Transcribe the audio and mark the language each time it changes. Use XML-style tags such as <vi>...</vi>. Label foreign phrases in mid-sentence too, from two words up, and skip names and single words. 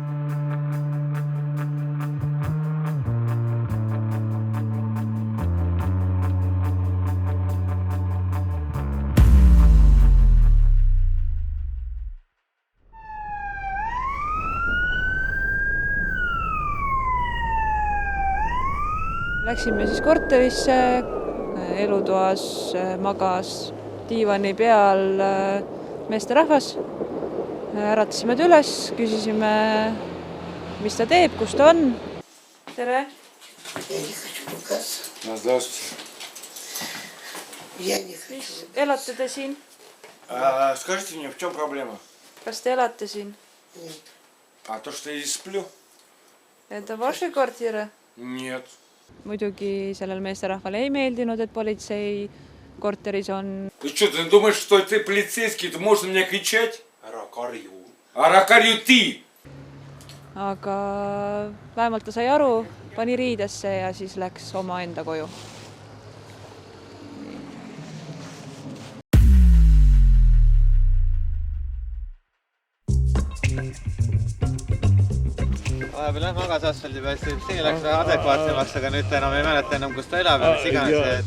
<et>Läksime siis korterisse, elutoas magas diivani peal meesterahvas. Äratasime ta üles, küsisime, mis ta teeb, kus ta on. Tere! Elate te siin?</et> <ru>Скажите мне, в чем проблема?</ru> <et>Kas te elate siin?</et> <ru>А то, что я здесь сплю? Это ваши квартиры? Нет.</ru> <et>Muidugi sellel meesterahvale ei meeldinud, et politsei korteris on.</et> <ru>Ты что, ты думаешь, что ты полицейский, ты можешь на меня кричать? Аrakарju ты!</ru> <et>Aga vähemalt ta sai aru, pani riidesse ja siis läks oma enda koju. Vahepeal jah magas asfaldi peal, see läks väga adekvaatsemaks, aga nüüd ta enam ei mäleta enam, kus ta elab ja mis iganes.</et>